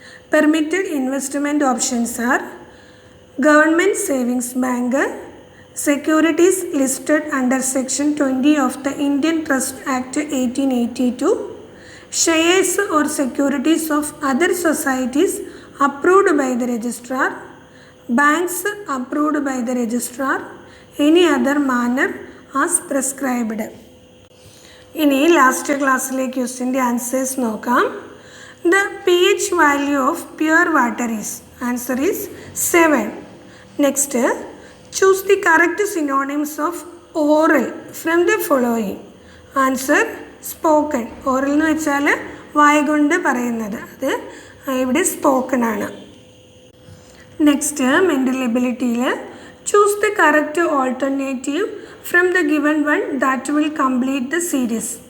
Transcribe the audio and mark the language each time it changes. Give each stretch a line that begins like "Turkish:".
English: Permitted investment options are government savings bank, securities listed under section 20 of the Indian Trust Act 1882, shares or securities of other societies approved by the registrar, banks approved by the registrar, any other manner as prescribed.
Malayalam: ഇനി last ക്ലാസ്സിലെ ക്വസ്റ്റ്യൻ്റെ answers നോക്കാം.
English: The pH value of pure water is, answer is 7. Next, choose the correct synonyms of oral from the following. Answer spoken.
Malayalam: Oral എന്ന് വെച്ചാൽ വായ കൊണ്ട് പറയുന്നത്, അത് ഇവിടെ സ്പോക്കൺ ആണ്.
English: Next, mental എബിലിറ്റിയിൽ choose the correct alternative from the given one that will complete the series.